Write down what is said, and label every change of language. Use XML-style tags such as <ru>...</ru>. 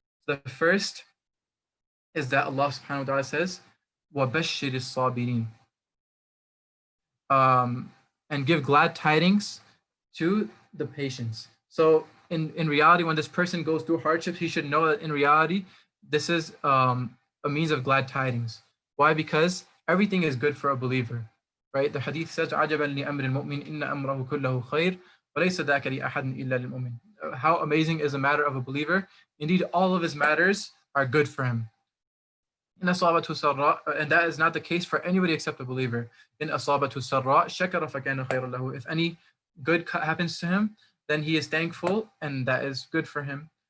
<en>The first is that Allah subhanahu wa ta'ala says,</en> <ar>وَبَشِّرِ الصَّابِرِينَ,</ar> <en>and give glad tidings to the patients. So in reality, when this person goes through hardships, he should know that in reality, this is a means of glad tidings. Why? Because everything is good for a believer, right? The hadith says,</en> <ar>عَجَبًا لِأَمْرِ الْمُؤْمِنِ إِنَّ أَمْرَهُ كُلَّهُ خَيْرٌ وَلَيْسَ ذَاكَ لِأَحَدٍ إِلَّا لِلْمُؤْمِنِ.</ar> <en>How amazing is the matter of a believer. Indeed, all of his matters are good for him. And that is not the case for anybody except a believer.</en> <ar>In asabatu sarra shakara fakana khayran lahu.</ar> <en>If any good happens to him, then he is thankful, and that is good for him.</en>